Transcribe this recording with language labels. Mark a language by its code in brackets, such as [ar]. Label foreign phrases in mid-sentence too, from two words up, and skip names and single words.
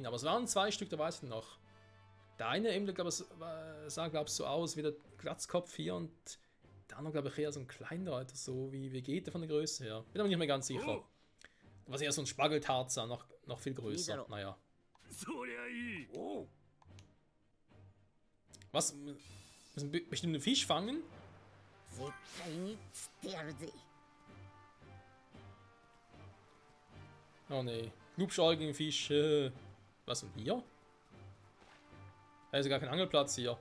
[de] Aber es waren 2 Stück, da weiß ich noch. Der eine eben, glaube ich, sah, glaube ich, so aus wie der Glatzkopf hier und der andere, glaube ich, eher so ein kleiner, Alter, so wie Vegeta von der Größe her. Bin aber nicht mehr ganz sicher. Was eher so ein Spargeltarzan, noch viel größer. Naja. Was? Müssen wir bestimmt einen Fisch fangen? [ja] 絶対に釣ってやるぜ。 [de] Oh ne. Glubschäugigen Fisch. Was denn hier? Da ist ja gar kein Angelplatz hier.